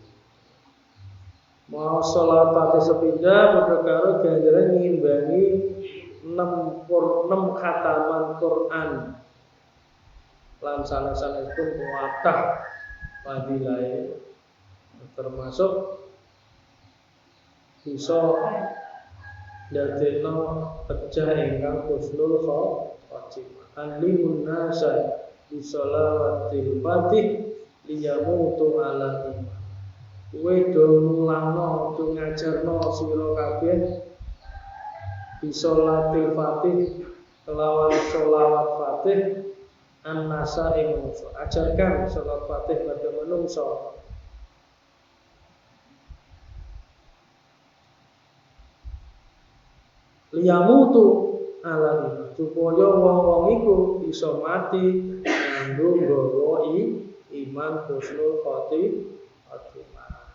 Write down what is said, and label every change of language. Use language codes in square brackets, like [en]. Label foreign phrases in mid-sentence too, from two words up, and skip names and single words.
[jv] Mau sholawat Fatih sepindah padha karo ganjaran ngimbangi 6 khataman Quran. Lan sanes-sanesipun kuatah fadilahe termasuk bisa dadekno pecah ingkang [ar] حسن الخاتمة. علموا الناس بصلوات الفاتح ليموتوا على إيمان. [jv] Kowe do ngulangno, do ngajarno sira kabeh [ar] بصلاة الفاتح [jv] kelawan sholawat Fatih an-nasa ing manungsa. [id] Ajarkan sholawat Fatih pada manungsa. [ar] ليموتوا على إيمان, [jv] supaya wong-wong iku bisa mati nganggo nggawa iman [ar] حسن الخاتمة.